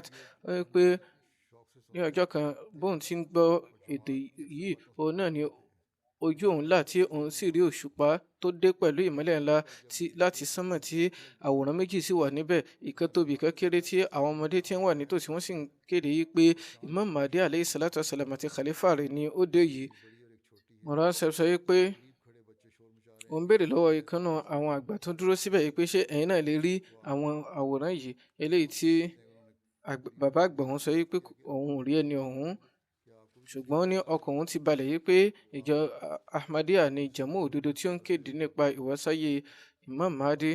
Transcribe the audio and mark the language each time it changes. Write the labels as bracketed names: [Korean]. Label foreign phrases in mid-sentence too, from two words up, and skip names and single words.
[Yoruba] Ó wí pé ní ọjọ́ kan bóun ti ń gbọ́ èdè yìí, òun náà ni ojú òun là, tí òun sì rí òṣùpá tó dé pẹ̀lú ìmọ́lẹ̀ ńlá láti sánmọ̀, tí àwòrán méjì sì wà níbẹ̀, ìkan tóbi ìkan kéré, tí àwọn ọmọdé tí ń wà nítòsí wọ́n sì ń kéde yìí pé Imam Mahdi [Arabic] عليه الصلاة والسلام [Yoruba] àti khalifa rẹ̀ ni ó dé yìí. Marwan Saheb sọ pé òun béèrè lọ́wọ́ ìkànnà àwọn àgbà tó dúró síbẹ̀ yìí pé ṣé ẹ̀yin náà lè rí àwọn àwòrán yìí, eléyìí tí bàbá àgbà òun sọ pé òun ò rí ẹni ọ̀hún, ṣùgbọ́n ní ọkàn òun ti balẹ̀ yìí pé ìjọ Ahmadiyya ni jama òdodo tí ó ń kéde nípa ìwásáyé Imam Mahdi.